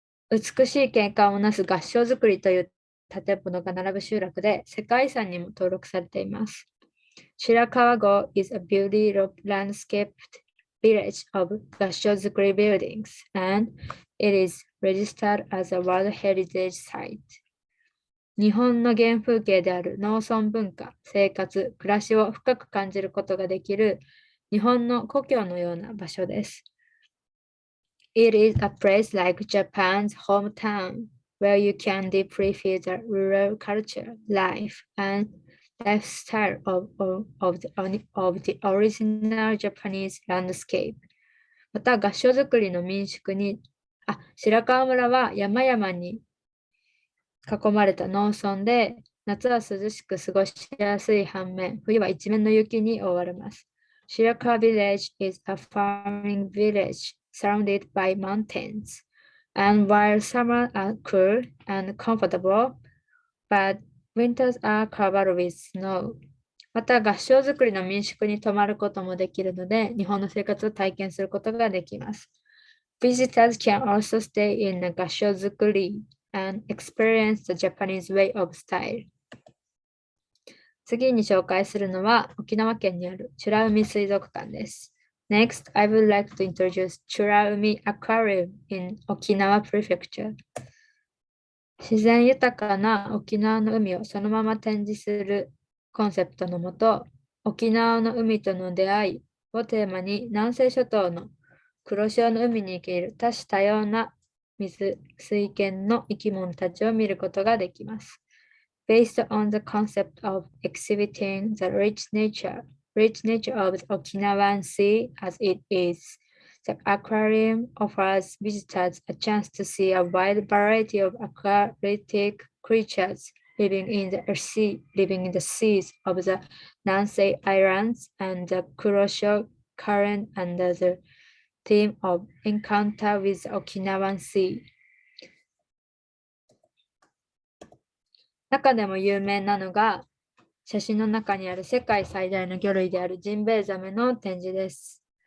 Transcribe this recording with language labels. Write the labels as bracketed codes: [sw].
[ja] 美しい景観をなす合掌造りという建物が並ぶ集落で世界遺産にも登録されています。 [en] Shirakawa-go is a beautiful landscaped village of 合掌造り buildings, and it is registered as a World Heritage Site. [ja] 日本の原風景である農村文化、生活、暮らしを深く感じることができる日本の故郷のような場所です。 [en] It is a place like Japan's hometown, where you can deeply feel the rural culture, life, and lifestyle of the original Japanese landscape. [ja] また、合掌造りの民宿に、白川村は山々に囲まれた農村で、夏は涼しく過ごしやすい反面、冬は一面の雪に覆われます。 [en] Shirakawa village is a farming village surrounded by mountains, and while summers are cool and comfortable, but winters are covered with snow. [ja] また、合掌造りの民宿に泊まることもできるので、日本の生活を体験することができます。 [en] Visitors can also stay in the 合掌造り and experience the Japanese way of style. [ja] 次に紹介するのは沖縄県にある美ら海水族館です。 [en] Next, I would like to introduce 美ら海 Aquarium in Okinawa Prefecture. [ja] 自然豊かな沖縄の海をそのまま展示するコンセプトのもと、沖縄の海との出会いをテーマに南西諸島の黒潮の海に生きる多種多様な水圏の生き物たちを見ることができます。 [en] Based on the concept of exhibiting the rich nature of the Okinawan Sea as it is, the aquarium offers visitors a chance to see a wide variety of aquatic creatures living in the seas of the Nansei Islands and the Kurosho Current under the theme of Encounter with the Okinawan Sea. [ja] 中でも有名なのが、写真の中にある世界最大の魚類であるジンベエザメの展示です。